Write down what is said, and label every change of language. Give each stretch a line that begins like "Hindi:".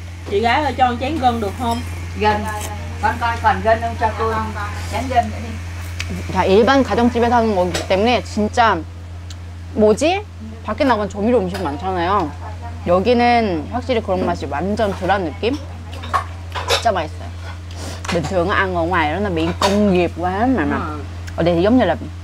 Vietnamese: Chị gái ơi cho một chén gân được không? Gần. Con coi còn gân không cho cô chén gân nữa đi.
Korean: 자, 일반 가정집에서 하는 거기 때문에 진짜 뭐지? 밖에 나간 조미료 음식 많잖아요. 여기는 확실히 그런 맛이 완전 덜한 느낌? 진짜 맛있어요.
Vietnamese: Bình thường ăn ở ngoài đó là bị công nghiệp quá mà ở đây thì giống như là